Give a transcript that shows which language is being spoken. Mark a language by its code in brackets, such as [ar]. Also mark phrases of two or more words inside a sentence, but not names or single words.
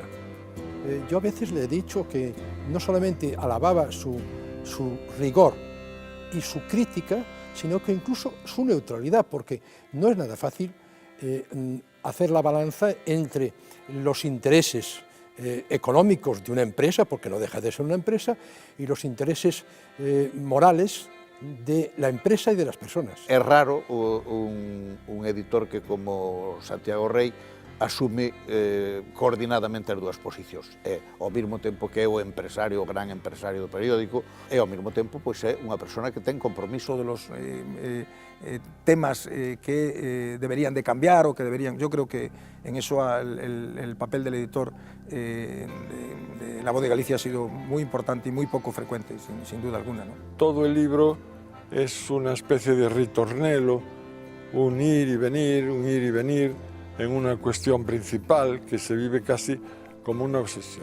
[es] Yo a veces le he dicho que no solamente alababa su rigor y su crítica, sino que incluso su neutralidad, porque no es nada fácil hacer la balanza entre los intereses económicos de una empresa, porque no deja de ser una empresa, y los intereses morales de la empresa y de las personas. [gl] É raro un editor que, como Santiago Rey, asume coordinadamente as dúas posicións. É ao mesmo tempo que é o empresario, o gran empresario do periódico, e ao mesmo tempo pois, é unha persona que ten compromiso. [es] De los temas que deberían de cambiar o que deberían... Yo creo que en eso el papel del editor de La Voz de Galicia ha sido muy importante y muy poco frecuente, sin duda alguna, ¿no? Todo el libro es una especie de ritornello, un ir y venir en una cuestión principal que se vive casi como una obsesión.